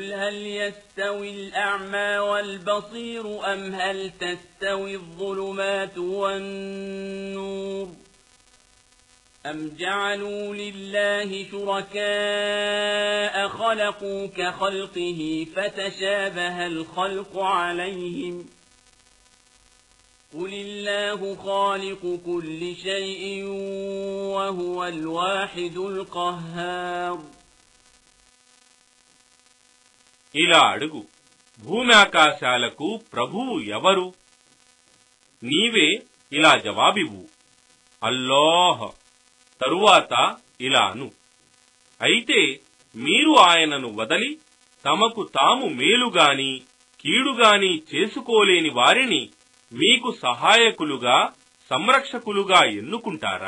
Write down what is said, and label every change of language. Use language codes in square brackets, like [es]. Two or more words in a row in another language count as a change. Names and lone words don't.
[ar] هَلْ يَسْتَوِي الْأَعْمَى وَالْبَصِيرُ أَمْ هَلْ تَسْتَوِي الظُّلُمَاتُ وَالنُّورُ أَمْ جَعَلُوا لِلَّهِ شُرَكَاءَ خَلَقُوا كَخَلْقِهِ، فَتَشَابَهَ الْخَلْقُ عَلَيْهِمْ قل الله خالق كل شيء وهو الواحد القهار. [te] ఇలా అడుగు, భూమి ఆకాశాలకు ప్రభువు ఎవరు? నీవే ఇలా జవాబివ్వు, అల్లాహ్. తరువాత ఇలా అను, అయితే మీరు ఆయనను వదలి తమకు తాము మేలుగాని కీడుగాని చేసుకోలేని వారిని మీకు సహాయకులుగా సంరక్షకులుగా ఎన్నుకుంటారా?